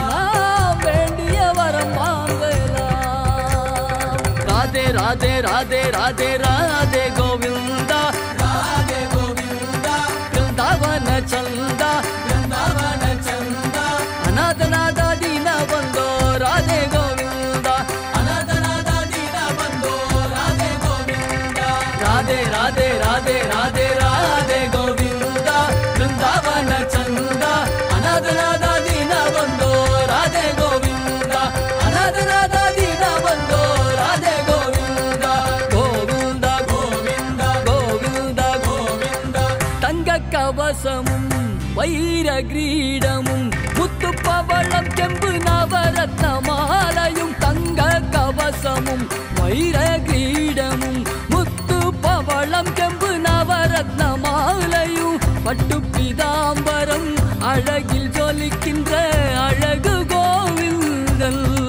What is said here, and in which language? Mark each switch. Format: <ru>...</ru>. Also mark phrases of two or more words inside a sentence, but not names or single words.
<ta>நாம் வேண்டிய வரம் வாங்கலாம்.</ta> <sa>ராதே ராதே ராதே ராதே ராதே கோவிந்தா, ராதே கோவிந்தா, பிருந்தாவன சந்தா, பிருந்தாவன சந்தா, அநாதநாத ದೀನ ಬಂದೋ ರಾಧೆ ಗೋವಿಂದ, ಅನಾಥನಾದ ದೀನ ಬಂದೋ ರಾಧೆ ಗೋವಿಂದ, ರಾಧೆ ರಾಧೆ ರಾಧೆ ರಾಧೆ ರಾಧೆ ಗೋವಿಂದ, ಬೃಂದಾವನ ಚಂದ, ಅನಾಥನಾದ ದೀನ ಬಂದೋ ರಾಧೆ ಗೋವಿಂದ, ಅನಾಥನಾದ ದೀನ ಬಂದೋ ರಾಧೆ ಗೋವಿಂದ, ಗೋವಿಂದ ಗೋವಿಂದ ಗೋವಿಂದ ಗೋವಿಂದ.</sa> <ta>தங்க கவசமும் வைர கிரீடமும் முத்து பவளம் கெம்பு நவரத்ன மாலையும், தங்க கவசமும் வைர கிரீடமும் முத்து பவளம் கெம்பு நவரத்ன மாலையும், பட்டு பீதாம்பரம் அழகில் ஜொலிக்கின்ற அழகு கோவிந்தன்,</ta>